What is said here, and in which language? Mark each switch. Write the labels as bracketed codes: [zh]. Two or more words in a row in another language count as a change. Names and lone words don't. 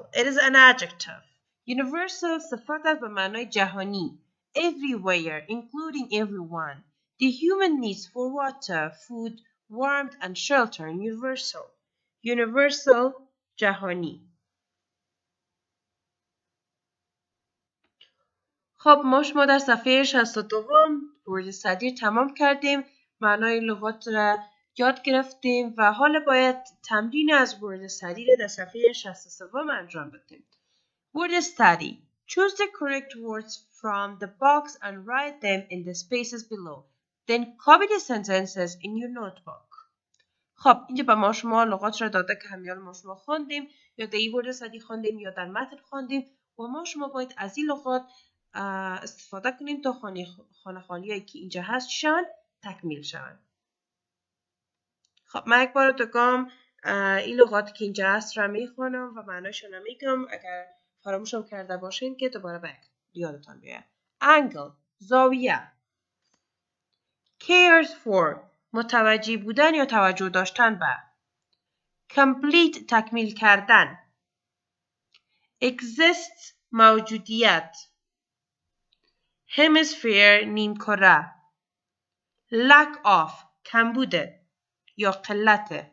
[en] It is an adjective. Universal [fa] صفت است به معنای جهانی. [en] Everywhere, including everyone. The human needs for water, food, warmth, and shelter are universal. [fa] Universal جهانی. خب ما شما در صفحه 62 [en] word study [fa] تمام کردیم. معنای لغات را یاد گرفتیم و حالا باید تمرین از [en] word study [fa] در صفحه 63 انجام بدیم. [en] Word study. Choose the correct words from the box and write them in the spaces below. Then copy the sentences in your notebook. [fa] خب اینجا به ما شما لغات را داده که همیان ما شما خواندیم یا در این [en] word study [fa] خواندیم یا در متن خواندیم و ما شما باید از این لغات استفاده کنیم تا خانه خالیایی که اینجا هست شن تکمیل شون. خب من یک بار دگام این لغاتی که اینجا هست را میخوانم و معناشون را میگم. اگر فراموشم کرده باشین که دوباره به یادتان بیاید. Angle زاویه. [en] Cares for [fa] متوجه بودن یا توجه داشتن به. Complete تکمیل کردن. Exist موجودیت. Hemisphere نیمکره. [en] Lack of [fa] کمبوده یا قلت.